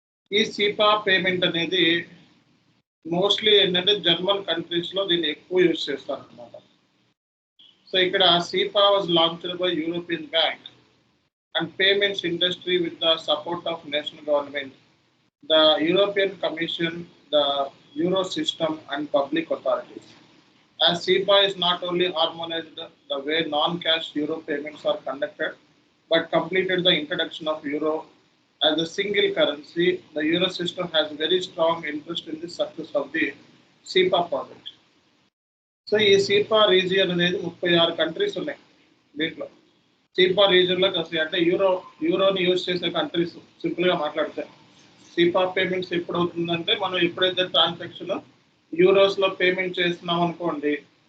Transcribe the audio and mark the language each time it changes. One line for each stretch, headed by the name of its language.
Telugu: ఈ సిపా పేమెంట్ అనేది మోస్ట్లీ ఏంటంటే జర్మన్ కంట్రీస్లో దీన్ని ఎక్కువ యూజ్ చేస్తారు అనమాట.
English: So ఇక్కడ SEPA was launched by European bank and payments industry with the support of national government, the European commission, the Euro system and public authorities. As SEPA is not only harmonized the way non-cash euro payments are conducted, but completed the introduction of euro as a single currency, the Euro system has very strong interest in the success of the SEPA project.
Telugu: So, ఈ SEPA region అనేది 36 countries ఉన్నాయి. దీంట్లో SEPA రీజియన్లో అంటే యూరోని use చేసే countries సింపుల్గా మాట్లాడితే సిపా payments ఎప్పుడు అవుతుందంటే మనం ఎప్పుడైతే ట్రాన్సాక్షన్ యూరోస్లో పేమెంట్ చేస్తున్నాం అనుకోండి.